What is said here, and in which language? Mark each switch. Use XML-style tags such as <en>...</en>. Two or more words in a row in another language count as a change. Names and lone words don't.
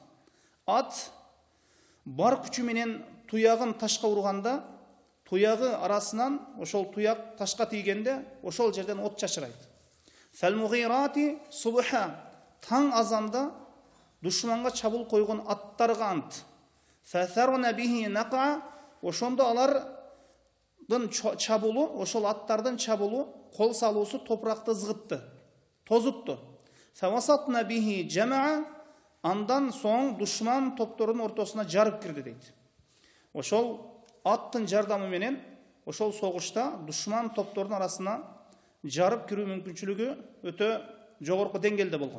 <ky>Ат бар күчү менен туягын ташка урганда, туягы арасынан ошол туяк ташка тийгенде, ошол жерден от чачырайт.</ky> <ar>فالمغيرات صبحا,</ar> <ky>таң азанда душманга чабыл койгон аттарга ант.</ky> <ar>فأثرن به نقعا,</ar> <ky>ошондо алар чабулу, ошол аттардын чабулу, кол салуусу топуракты ызгытты, тозутту.</ky> <ar>فوسطن به جمعا,</ar> <ky>андан соң душман топторунун ортосуна жарып кирди дейт. Ошол аттын жардамы менен ошол согушта душман топторунун арасына жарып кирүү мүмкүнчүлүгү өтө жогорку деңгээлде болгон.</ky>